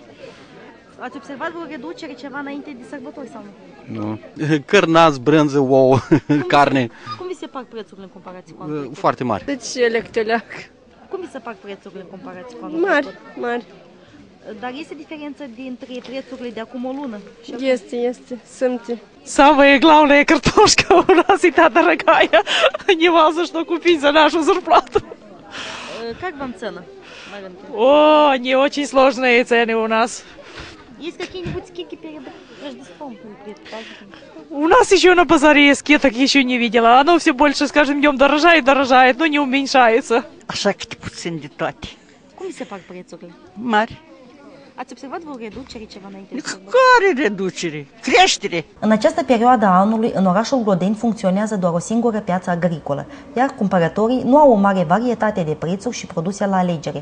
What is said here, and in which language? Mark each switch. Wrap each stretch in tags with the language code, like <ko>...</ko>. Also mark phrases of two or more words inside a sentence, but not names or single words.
<ro>Ați observat o reducere ceva înainte de sărbători sau nu? Nu. Cărnați, brânză, ouă, carne. Cum vi se fac prețurile în comparație cu anul trecut? Foarte mari. Deci electoleac. Cum vi se fac prețurile în comparație cu anul Mari, trecut? mari. Dar este diferență dintre prețurile de acum o lună? Și acum? Este, сымте.</ro> <ru>Самое главное картошка у нас и та дорогая. Неважно, что купить за нашу зарплату. Как вам цены на рынке? О, не очень сложные цены у нас. Есть какие-нибудь скидки перед Рождеством? Перед праздником? У нас еще на базаре скидок еще не видела. Оно все больше с каждым днем дорожает, но не уменьшается.</ru> <ro>Așa câte puțin de toate. Cum vi se fac prețurile? Mari. Ați observat vreo reducere ceva înainte de sărbători? Care reducere? Creștere! În această perioadă a anului, în orașul Glodeni funcționează doar o singură piață agricolă, iar cumpărătorii nu au o mare varietate de prețuri și produse la alegere.</ro>